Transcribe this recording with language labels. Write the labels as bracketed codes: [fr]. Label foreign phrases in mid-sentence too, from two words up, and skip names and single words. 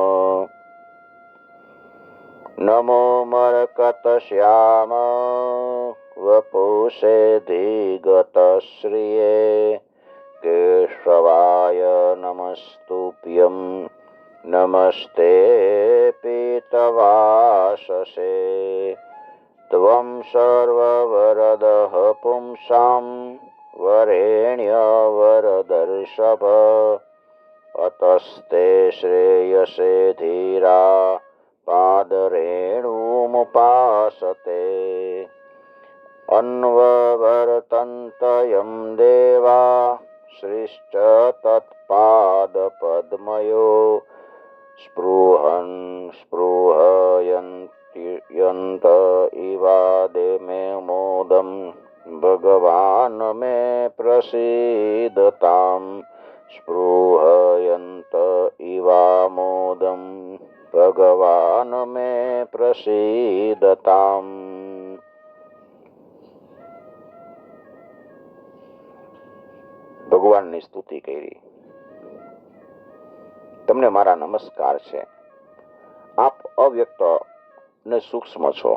[sa] નમો મરકતશ્યામ વપુષે ધીગતશ્રિયે કેશવાય નમસ્તુભ્યં નમસ્તે પીતવાસસે ત્વં સર્વવરદઃ પુંસાં વરેણ્યવરદર્ષભ અતસ્તે શ્રેયસે ધીરા પાદરેણુमुपासते अन्ववर्तन्तयं देवा श्रीश्च तत्पादपद्मयो स्पृहयन्त इवादे मे मोदं भगवान् मे प्रसीदताम् स्पृहयन्त इवा मोदं ભગવાન મે પ્રસીદતામ. [gu] ભગવાનની સ્તુતિ કરી. તમને મારા નમસ્કાર છે. આપ અવ્યક્ત ને સૂક્ષ્મ છો.